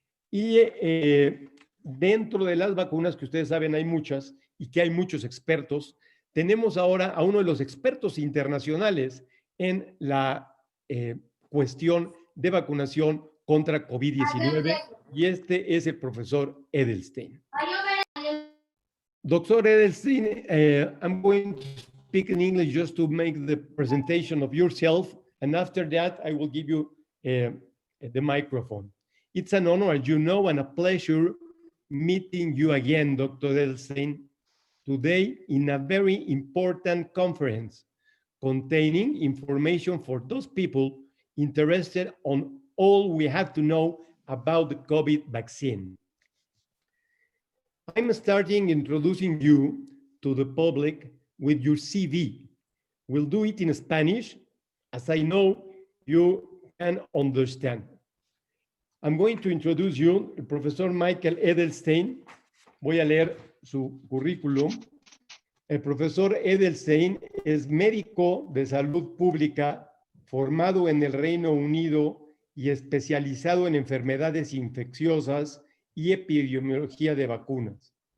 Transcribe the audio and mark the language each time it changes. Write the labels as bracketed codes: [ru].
[es] Y dentro de las vacunas, que ustedes saben hay muchas y que hay muchos expertos, tenemos ahora a uno de los expertos internacionales en la cuestión de vacunación contra COVID-19, y este es el profesor Edelstein. [en] Dr. Edelstein, I'm going to speak in English just to make the presentation of yourself, and after that I will give you the microphone. It's an honor, as you know, and a pleasure meeting you again, Dr. Edelstein, today in a very important conference containing information for those people interested on all we have to know about the COVID vaccine. I'm starting introducing you to the public with your CV. We'll do it in Spanish, as I know you can understand. I'm going to introduce you, el profesor Michael Edelstein. [es] Voy a leer su currículum. El profesor Edelstein es médico de salud pública formado en el Reino Unido y especializado en enfermedades infecciosas y epidemiología de vacunas.